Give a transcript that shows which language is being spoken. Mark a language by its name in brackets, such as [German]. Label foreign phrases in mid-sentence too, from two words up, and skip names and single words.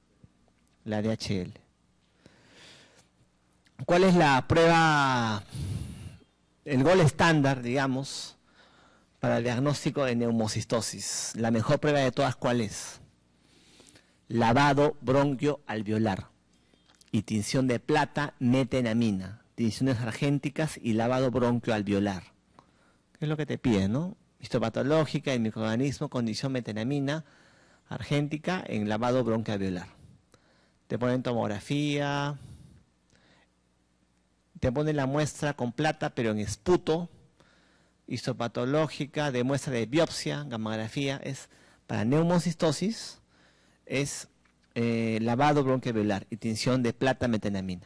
[Spanish] ¿Cuál es la prueba, el gol estándar, digamos, para el diagnóstico de neumocistosis? La mejor prueba de todas, ¿cuál es? Lavado bronquioalveolar y tinción de plata metenamina, tinciones argénticas y lavado bronquioalveolar. ¿Qué es lo que te piden, no? Histopatológica, el microorganismo, condición metenamina argéntica en lavado bronquioalveolar. Te ponen tomografía, te ponen la muestra con plata, pero en esputo, histopatológica, de muestra de biopsia, gamografía, es para neumocistosis, es lavado bronquioalveolar y tinción de plata metenamina.